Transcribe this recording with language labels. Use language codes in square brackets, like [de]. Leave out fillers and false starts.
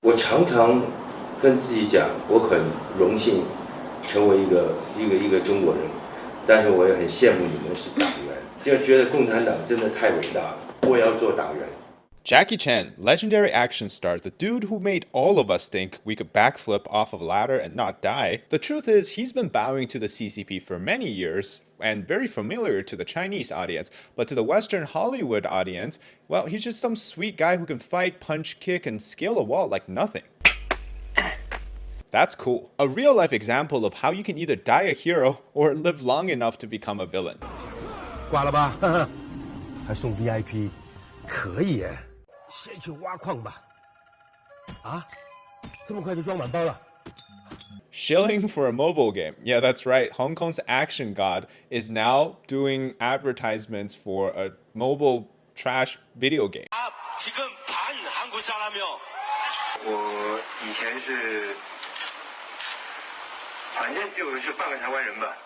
[zh] 我常常跟自己讲，我很荣幸成为一个中国人，但是我也很羡慕你们是党员，就觉得共产党真的太伟大了，我也要做党员。 [en] Jackie Chan, legendary action star, the dude who made all of us think we could backflip off of a ladder and not die. The truth is, he's been bowing to the CCP for many years and very familiar to the Chinese audience, but to the Western Hollywood audience, well, he's just some sweet guy who can fight, punch, kick, and scale a wall like nothing. That's cool. A real-life example of how you can either die a hero or live long enough to become a villain. [zh] 挂了吧，还送 VIP， 可以耶。先去挖矿吧！啊，这么快就装满包了 [en] Shilling for a mobile game. Yeah, that's right. Hong Kong's action god is now doing advertisements for a mobile trash video game. [zh] 几根盘韩国下来没有？我以前是，反正就是半个台湾人吧。